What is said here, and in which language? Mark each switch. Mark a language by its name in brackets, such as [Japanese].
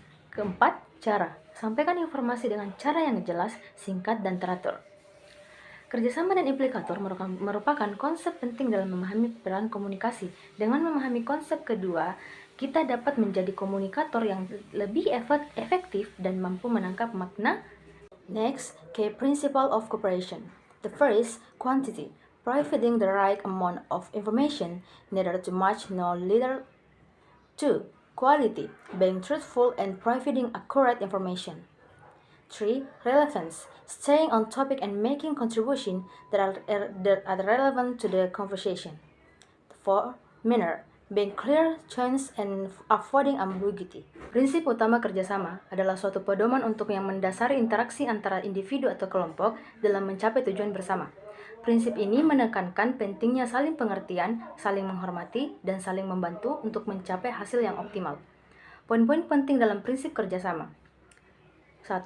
[Indonesian] Keempat, cara. Sampaikan informasi dengan cara yang jelas, singkat, dan teratur. Kerjasama dan implikator merupakan konsep penting dalam memahami peran komunikasi. Dengan memahami konsep kedua, kita dapat menjadi komunikator yang lebih efektif dan mampu menangkap makna. [English] Next, key principle of cooperation. The first, quantity, providing the right amount of information, neither too much nor little. 2. Quality, being truthful and providing accurate information. 3. Relevance, staying on topic and making contributions that are relevant to the conversation. 4. Manner, being clear, chance, and avoiding ambiguity. [Indonesian] Prinsip utama kerjasama adalah suatu pedoman untuk yang mendasari interaksi antara individu atau kelompok dalam mencapai tujuan bersama. Prinsip ini menekankan pentingnya saling pengertian, saling menghormati, dan saling membantu untuk mencapai hasil yang optimal. Poin-poin penting dalam prinsip kerjasama. 1.